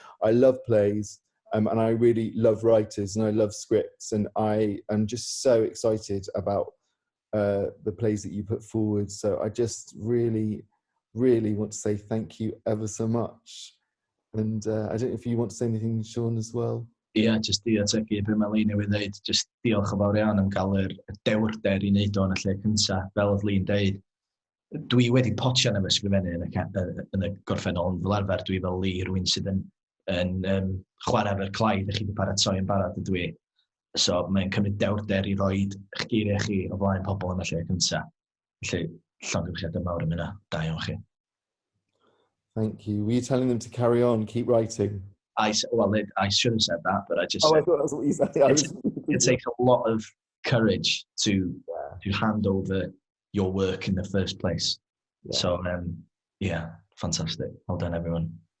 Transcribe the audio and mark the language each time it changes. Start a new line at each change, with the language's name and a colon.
English: I love plays, and I really love writers, and I love scripts, and I am just so excited about the plays that you put forward. So I just really, really want to say thank you ever so much. And I don't know if you want to say anything, Sean, as well.
Welsh: Ia, jyst i ategu be mae Lee newydd dweud, jyst diolch yn fawr iawn am gael yr dewrder i wneud o yn y lle cyntaf, fel oedd Lee'n dweud. Dwi wedi potio yn ysgrifennu yn y gorffennol, ond fel arfer dwi fel Lee, rhywun sydd yn chwarae efo'r clai, ddech chi wedi paratoi yn barod ydw i. So mae'n cymryd dewrder i roi eich geiriau chi o flaen pobl yn y lle cyntaf. Felly, llongyfarchiadau mawr yn yna, da iawn chi.
English: Thank you. Were you telling them to carry on, keep writing? I should have said that, but I just I thought that's what you said. It takes a lot of courage to hand over your work in the first place. Yeah. So, yeah, fantastic. Well done, everyone.